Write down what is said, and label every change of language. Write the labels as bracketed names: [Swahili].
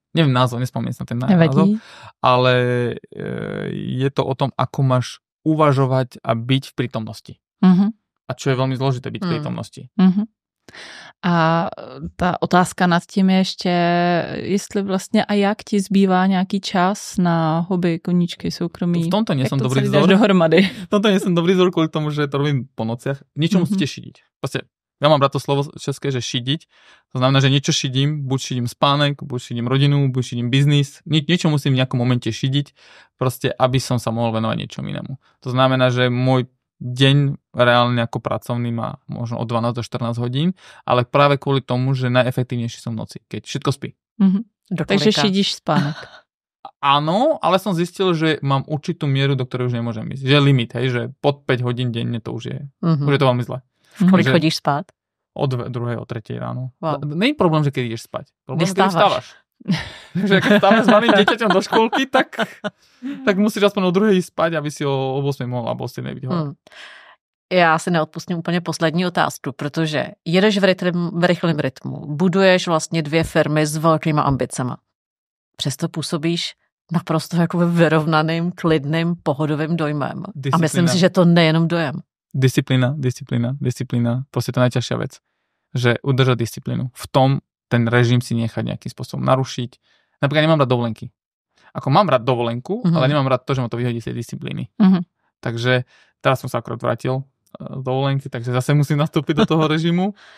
[Slovak] Neviem názov, nespomínam na ten názov, ale je to o tom, ako máš uvažovať a byť v prítomnosti. A čo je veľmi zložité byť v prítomnosti. [Czech] A ta otázka nad tím je ještě, jestli vlastně a jak ti zbývá nějaký čas na hobby, koníčky, soukromí. [Slovak] V tomto nie som dobrý vzor. Dohromady. V tomto nie som dobrý vzor kvôli tomu, že to robím po nociach. Niečo musíte šidiť. Proste, ja mám rád to slovo české, že šidiť. To znamená, že niečo šidím, buď šidím spánek, buď šidím rodinu, buď šidím biznis. Niečo musím v nejakom momente šidiť, proste, aby som sa mohol venovať niečomu inému. To znamená, že môj deň reálne ako pracovný má možno od 12 do 14 hodín, ale práve kvôli tomu, že najefektívnejší som v noci, keď všetko spí. [Czech] Takže šidíš spánek. [Slovak] Áno, ale som zistil, že mám určitú mieru, do ktorej už nemôžem ísť. Že je limit, hej, že pod 5 hodín denne to už je. Už je to veľmi zle. [Czech] Kolik chodíš spát? [Slovak] Od 2. o 3. ráno. Wow. Nie je problém, že keď ideš spať. Problém, že keď vstávaš. Že keď vstávaš s malým dieťaťom do školky, tak musíš aspoň o 2. ísť spať, aby si o 8. mohla alebo o 7. byť hore. [Czech] Já si neodpustím úplně poslední otázku, protože jedeš v rychlém rytmu, buduješ vlastně 2 firmy s velkýma ambicema. Přesto působíš naprosto jako vyrovnaným, klidným, pohodovým dojmem. [Slovak] Disciplína. A myslím si, že to nejenom dojem. Disciplína. Proste to je najťažšia vec. Že udržať disciplínu. V tom ten režim si nechať nejakým spôsobom narušiť. Napríklad nemám rád dovolenky. Ako mám rád dovolenku, ale nemám rád to, že ma to vyhodí z tej disciplíny. Takže teraz som sa akorát vrátil z dovolenky, takže zase musím nastúpiť do toho režimu.